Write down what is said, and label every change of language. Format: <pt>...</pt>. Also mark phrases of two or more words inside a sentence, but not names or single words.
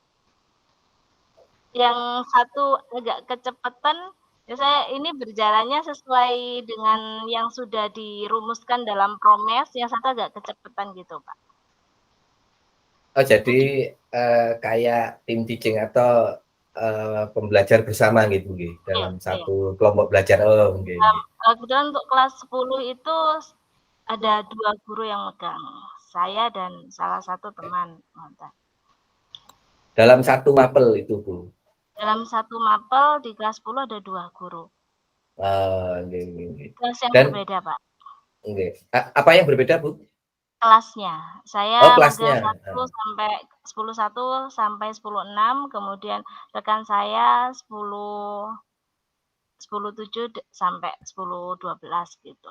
<id>Yang satu agak kecepatan, ya saya ini berjalannya sesuai dengan yang sudah dirumuskan dalam Promes, yang satu agak kecepatan gitu Pak. Oh, jadi kayak tim teaching atau pembelajar bersama gitu nggih, Iya, dalam iya. satu kelompok belajar.</id> <jv>Oh, nggih nggih.</jv> <id>Kebetulan untuk kelas 10 itu ada 2 guru yang megang, saya dan salah satu teman. Dalam satu mapel itu, Bu? Dalam satu mapel di kelas 10 ada 2 guru.</id> <jv>Oh, nggih nggih nggih.</jv> <id>Kelas yang Dan berbeda, Pak. nggih. Apa yang berbeda, Bu? Kelasnya. Oh, Saya kelasnya. model 1 sampai 10.6, kemudian rekan saya 10.7 sampai 10.12 gitu.</id>